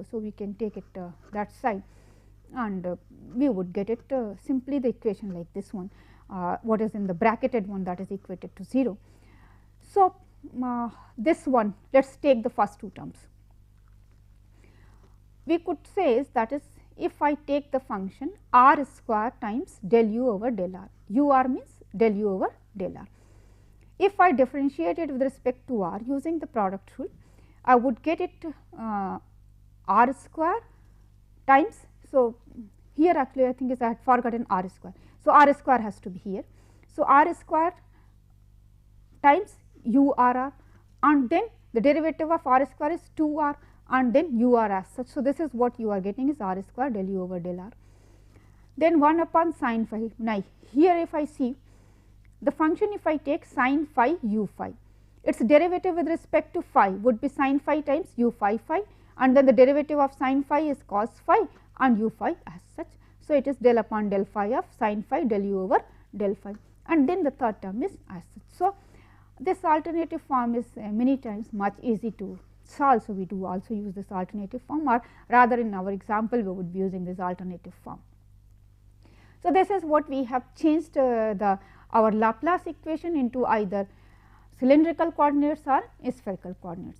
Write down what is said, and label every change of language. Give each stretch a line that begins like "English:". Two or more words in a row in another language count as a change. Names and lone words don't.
English: So, we can take it that side, and we would get it simply the equation like this one, what is in the bracketed one, that is equated to 0. So, this one, let us take the first two terms. We could say is that is if I take the function r square times del u over del r, u r means del u over del r. If I differentiate it with respect to r using the product rule, I would get it r square times. So, here actually I think is I had forgotten r square. So, r square has to be here. So, r square times u r r, and then the derivative of r square is 2 r and then u r as such. So, this is what you are getting is r square del u over del r. Then 1 upon sin phi. Now, here if I see the function, if I take sin phi u phi, its derivative with respect to phi would be sin phi times u phi phi, and then the derivative of sin phi is cos phi and u phi as such. So, it is del upon del phi of sin phi del u over del phi, and then the third term is as such. So, this alternative form is many times much easy to solve. So, we do also use this alternative form, or rather in our example we would be using this alternative form. So, this is what we have changed our Laplace equation into either cylindrical coordinates or spherical coordinates.